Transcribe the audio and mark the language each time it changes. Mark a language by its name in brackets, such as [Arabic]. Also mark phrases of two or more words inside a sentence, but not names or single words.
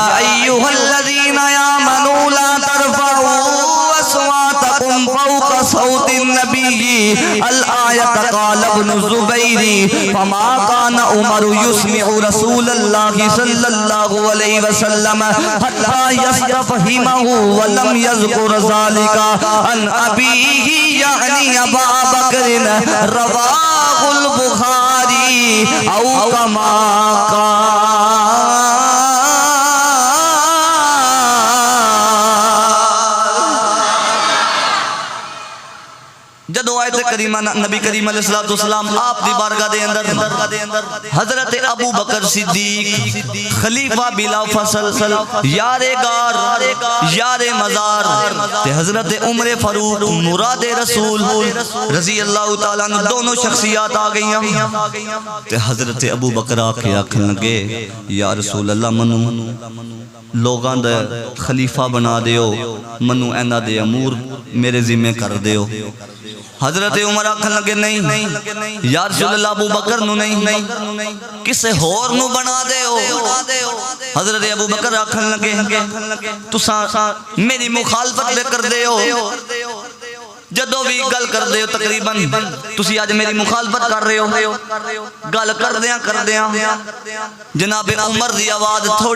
[Arabic] ايها الذين آمنوا لا ترفعوا اصواتكم فوق صوت النبي الآية قال ابن الزبير فما كان عمر يسمع رسول الله صلى الله عليه وسلم حتى يستفهمه ولم يذكر ذلك عن أبيه يعني أبا بكر رواه البخاري أو كما قال۔ [Punjabi] جدو آیت کریمہ نبی کریم [Arabic] علیہ السلام [Punjabi] آپ دی بارگاہ دے اندر حضرت ابو بکر صدیق خلیفہ بلا فصل یار گار یار مزار تے حضرت عمر فاروق مراد رسول [Arabic] رضی اللہ تعالیٰ عنہ [Punjabi] دونوں شخصیات آ گئیاں تے حضرت ابو بکر آکھے آکھن لگے [Arabic] یا رسول اللہ [Punjabi] منو لوگاں دے خلیفہ بنا دیو، منو اینا دے امور میرے ذمہ کر دیو۔ حضرت عمر آکھن لگے نہیں [Arabic] یا رسول اللہ [Punjabi] ابو بکر نو نہیں کسے ہور نو بنا دے ہو۔ حضرت ابو بکر آکھن لگے تساں میری مخالفت بے کر دے ہو، جدو بھی گل کر دے ہو تقریباً تسی آج میری مخالفت کر رہے ہو گل کر دیاں جناب عمر دی آواز تھوڑی